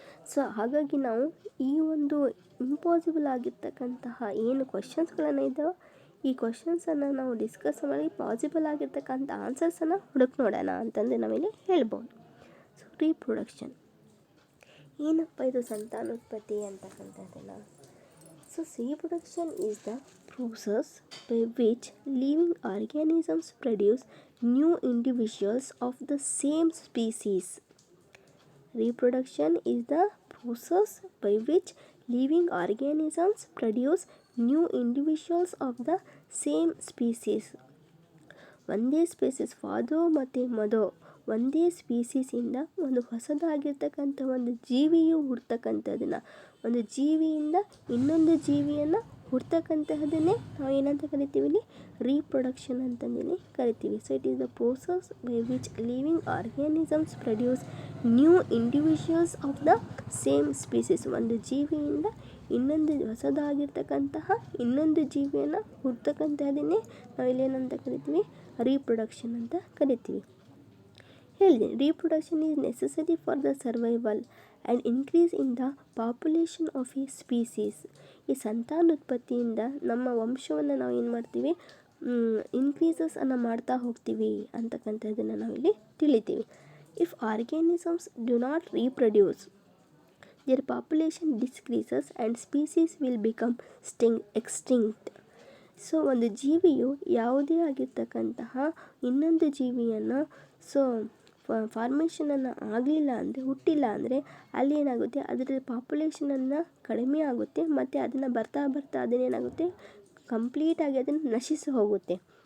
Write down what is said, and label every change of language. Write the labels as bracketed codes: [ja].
[kn] So ಹಾಗಾಗಿ ನಾವು ಈ ಒಂದು ಇಂಪಾಸಿಬಲ್ ಆಗಿರ್ತಕ್ಕಂತಹ ಏನು ಕ್ವಶನ್ಸ್ಗಳನ್ನು ಇದ್ದಾವೆ, ಈ ಕ್ವಶನ್ಸನ್ನು ನಾವು ಡಿಸ್ಕಸ್ ಮಾಡಿ ಪಾಸಿಬಲ್ ಆಗಿರ್ತಕ್ಕಂಥ ಆನ್ಸರ್ಸನ್ನು ಹುಡುಕಿ ನೋಡೋಣ ಅಂತಂದು ನಾವಿಲ್ಲಿ ಹೇಳ್ಬೋದು. ಸೊ ರೀಪ್ರೊಡಕ್ಷನ್ ಏನಪ್ಪ ಇದು ಸಂತಾನೋತ್ಪತ್ತಿ ಅಂತಕ್ಕಂಥದ್ದನ್ನು? [en] So reproduction is the process by which living organisms produce new individuals of the same species. Reproduction is the process by which living organisms produce new individuals of the same species. [kn] ಒಂದೇ species, ಫಾದೋ ಮತ್ತು ಮದೋ ಒಂದೇ ಸ್ಪೀಸೀಸಿಂದ ಒಂದು ಹೊಸದಾಗಿರ್ತಕ್ಕಂಥ ಒಂದು ಜೀವಿಯು ಹುಡ್ತಕ್ಕಂಥದ್ದನ್ನು, ಒಂದು ಜೀವಿಯಿಂದ ಇನ್ನೊಂದು ಜೀವಿಯನ್ನು ಹುಡ್ತಕ್ಕಂತಹದನ್ನೇ ನಾವು ಏನಂತ ಕರಿತೀವಿ? ಇಲ್ಲಿ ರೀಪ್ರೊಡಕ್ಷನ್ ಅಂತಂದೇಳಿ ಕರಿತೀವಿ. [en] So it is the process by which living organisms produce new individuals of the same species. [kn] ಒಂದು ಜೀವಿಯಿಂದ ಇನ್ನೊಂದು ಹೊಸದಾಗಿರ್ತಕ್ಕಂತಹ ಇನ್ನೊಂದು ಜೀವಿಯನ್ನು ಹುಡ್ತಕ್ಕಂತಹದನ್ನೇ ನಾವು ಇಲ್ಲೇನಂತ ಕರಿತೀವಿ? ರೀಪ್ರೊಡಕ್ಷನ್ ಅಂತ ಕರಿತೀವಿ. ಹೇಳಿದೆ, [en] Reproduction is necessary for the survival and increase in the population of a species. [kn] ಈ ಸಂತಾನೋತ್ಪತ್ತಿಯಿಂದ ನಮ್ಮ ವಂಶವನ್ನು ನಾವು ಏನು ಮಾಡ್ತೀವಿ? ಇನ್ಕ್ರೀಸಸನ್ನು ಮಾಡ್ತಾ ಹೋಗ್ತೀವಿ ಅಂತಕ್ಕಂಥದ್ದನ್ನು ನಾವಿಲ್ಲಿ ತಿಳಿತೀವಿ. [en] If organisms do not reproduce, their population decreases and species will become extinct. [kn] So ಒಂದು ಜೀವಿಯು ಯಾವುದೇ ಆಗಿರ್ತಕ್ಕಂತಹ ಇನ್ನೊಂದು ಜೀವಿಯನ್ನು ಸೊ ಫಾರ್ಮೇಷನನ್ನು ಆಗಲಿಲ್ಲ ಅಂದರೆ, ಹುಟ್ಟಿಲ್ಲ ಅಂದರೆ ಅಲ್ಲಿ ಏನಾಗುತ್ತೆ, ಅದರ ಪಾಪ್ಯುಲೇಷನನ್ನು ಕಡಿಮೆ ಆಗುತ್ತೆ ಮತ್ತು ಅದನ್ನು ಬರ್ತಾ ಅದನ್ನೇನಾಗುತ್ತೆ, ಕಂಪ್ಲೀಟಾಗಿ ಅದನ್ನು ನಶಿಸಿ ಹೋಗುತ್ತೆ.